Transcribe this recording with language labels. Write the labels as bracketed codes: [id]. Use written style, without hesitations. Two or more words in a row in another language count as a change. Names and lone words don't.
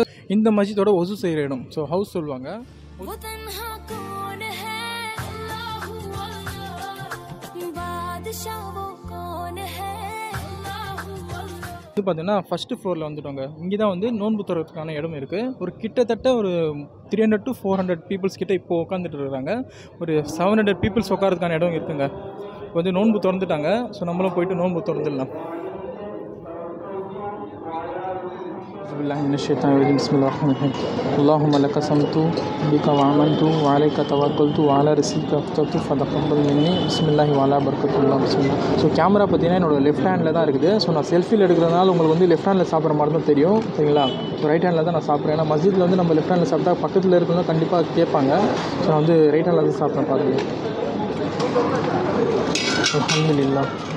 [ta] இந்த மஸ்ஜிதோட ஒசு செய்கிற இடம் ஸோ ஹவுஸ் சொல்லுவாங்க. இது பார்த்தீங்கன்னா [en] first floor [ta] வந்துட்டோங்க. இங்கே தான் வந்து நோன்பு திறக்கிறதுக்கான இடம் இருக்குது. ஒரு கிட்டத்தட்ட ஒரு 300 to 400 பீப்புள்ஸ் கிட்டே இப்போது உட்காந்துட்டு இருக்காங்க. ஒரு 700 பீப்புள்ஸ் உட்காரதுக்கான இடம் இருக்குங்க. இப்போ வந்து நோன்பு திறந்துட்டாங்க. ஸோ நம்மளும் போயிட்டு நோன்பு திறந்துடலாம். [ar] اللهم لك صمت بك وعملت وعليك توكلت وعلى رزقك افطرت فتقبل مني بسم الله وعلى بركة الله بسم الله. [en] so camera [ta] பார்த்தீங்கன்னா என்னோட [en] left handil [ta] தான் இருக்குது. ஸோ நான் செல்ஃபியில் எடுக்கிறதுனால உங்களுக்கு வந்து [en] left handil [ta] சாப்பிட்ற மாதிரி தான் தெரியும் சரிங்களா. ஸோ [en] right handil [ta] தான் நான் சாப்பிட்றேன். ஏன்னா மஸ்ஜிதில் வந்து நம்ம [en] left handil [ta] சாப்பிட்டா பக்கத்தில் இருக்கணும் கண்டிப்பாக கேட்பாங்க. ஸோ நான் வந்து [en] right handil [ta] தான் சாப்பிட்றேன் பாருங்கள். அல்ஹம்துலில்லாஹ்.